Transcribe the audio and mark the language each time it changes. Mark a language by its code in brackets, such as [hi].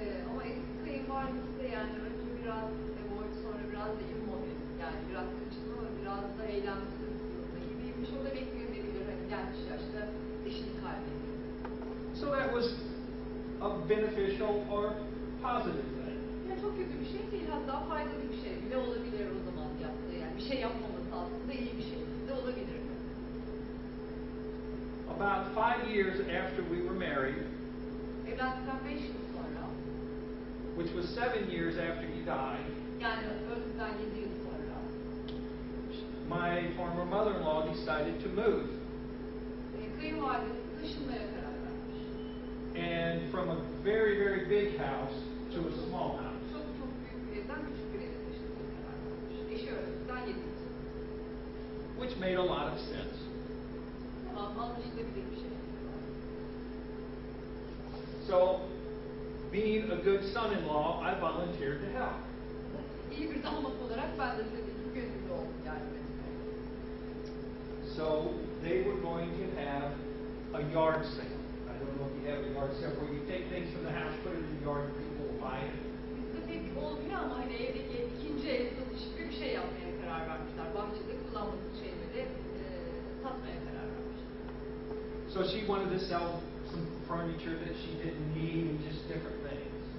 [tr] Ama eski kayınvalidesi de yani önce biraz avoid sonra biraz da immobil, yani biraz kaçınma ve biraz da eylemsiz durumda gibiymiş. O da bekleyebilir, hani genç yaşta eşini kaybediyor. [en] So that was a beneficial or positive thing. [tr] Yani çok kötü bir şey değil, hatta faydalı bir şey bile olabilir o zaman yaptığı, yani bir şey yapmaması aslında iyi bir şey de olabilir. [en] About 5 years after we were married, [tr] evlendikten 5 yıl sonra, [en] which was 7 years after he died, [tr] Yani öldükten 7 yıl sonra. [en] My former mother-in-law decided to move. [tr] Kayınvalidesi taşınmaya karar vermiş. [en] And from a very, very big house to a small house. [tr] Çok çok büyük bir evden küçük bir eve taşınmaya karar vermiş. Eşi öldükten 7 yıl sonra. [en] Which made a lot of sense. [tr] Tamam, anlaşılabilir bir şey. [en] So, being a good son-in-law, I volunteered to help. [tr] İyi bir damat olarak ben de tabii ki gönüllü oldum yardım etmeye. [en] So, they were going to have a yard sale. I don't know if you have a yard sale where you take things from the house, put it in the yard, and people will buy it. [tr] Bizde pek olmuyor ama hani evdeki ikinci el satışı gibi bir şey yapmaya karar vermişler. Bahçede kullanmadığı şeyleri satmaya karar vermişler. [en] So she wanted to sell some furniture that she didn't need and just different things.